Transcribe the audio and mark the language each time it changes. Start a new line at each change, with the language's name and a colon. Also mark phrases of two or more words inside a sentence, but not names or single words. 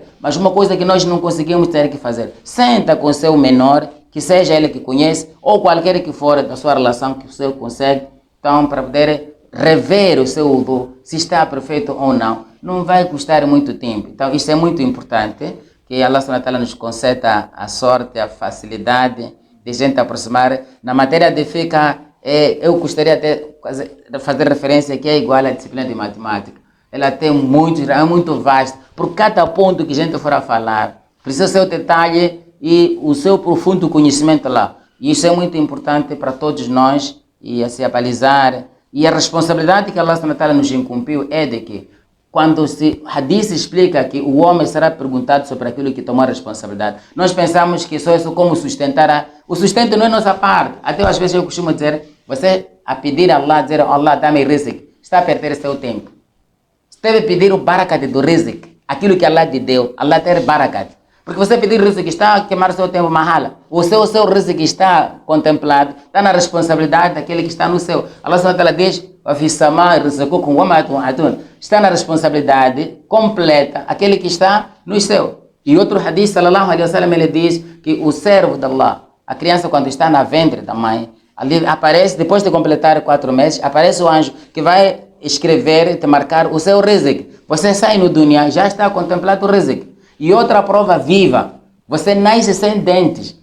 Portuguese: Mas uma coisa que nós não conseguimos ter que fazer, senta com o seu menor, que seja ele que conhece, ou qualquer que for da sua relação que o seu consegue, então para poder rever o seu wudu, se está perfeito ou não, não vai custar muito tempo. Então isso é muito importante, que
Arabic: الله سبحانه وتعالى
Portuguese: nos conceda a sorte, a facilidade de gente aproximar. Na matéria de física, eu gostaria de fazer referência que é igual à disciplina de matemática. Ela tem é muito vasta. Por cada ponto que a gente for a falar, precisa ser o detalhe e o seu profundo conhecimento lá. E isso é muito importante para todos nós e a se abalizar. E a responsabilidade que
Arabic: الله سبحانه وتعالى
Portuguese: nos incumbiu é de que quando o hadith explica que o homem será perguntado sobre aquilo que tomou a responsabilidade, nós pensamos que só isso como sustentar. O sustento não é nossa parte. Até às vezes eu costumo dizer, você a pedir a Allah, dizer Allah dá-me rizq, está a perder seu tempo. Você deve pedir o barakat do rizq, aquilo que Allah te deu, Allah tem barakat. Porque você pedir rizq está a queimar seu tempo mahala. O seu rizq está contemplado, está na responsabilidade daquele que está no céu.
Arabic: الله سبحانه وتعالى
Portuguese: diz, está na responsabilidade completa aquele que está no céu. E outro hadith,
Arabic: صلى الله عليه وسلم,
Portuguese: ele diz que o servo de Allah, a criança quando está na ventre da mãe, ali aparece, depois de completar 4 meses, aparece o anjo que vai escrever, te marcar o seu rizq. Você sai no dunya, já está contemplado o rizq. E outra prova viva, você nasce sem dentes.